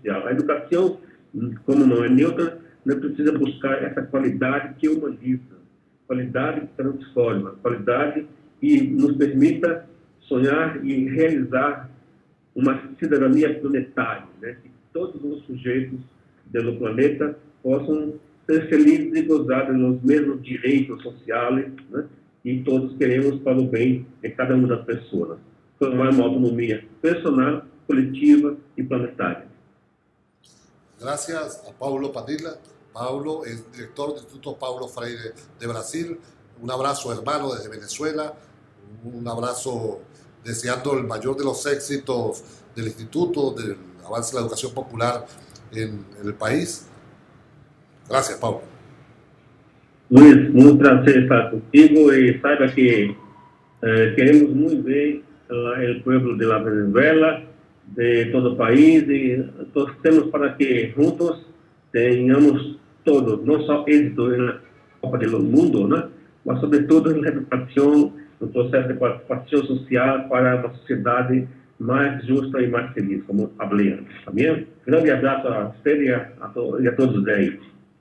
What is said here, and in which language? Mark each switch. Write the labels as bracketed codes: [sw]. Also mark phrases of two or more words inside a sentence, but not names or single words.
[pt] A educação, como não é neutra, não precisa buscar essa qualidade que humaniza, qualidade que transforma, qualidade que nos permita sonhar e realizar uma cidadania planetária, né? Que todos os sujeitos do planeta possam ser felizes e gozar dos mesmos direitos sociais, né? E todos queremos para o bem de cada uma das pessoas. Formar uma [es] autonomia personal, coletiva y planetaria. Gracias a Paulo Padilla. Paulo es director del Instituto Paulo Freire de Brasil. Un abrazo, hermano, desde Venezuela. Un abrazo deseando el mayor de los éxitos del instituto, del avance de la educación popular en el país. Gracias, Paulo. Luis, muy placer estar contigo y saiba que queremos muy bien el pueblo de la Venezuela, de todo el país, y torcemos para que juntos [pt] tenhamos todos, [es] no só éxito en la Copa del Mundo, ¿no? [pt] Mas [es] sobre todo en la educación, [pt] no proceso de [es] participación social [pt] para uma sociedade mais justa e mais feliz, como falei antes. Tá bem? Grande abraço a você e a todos os 10.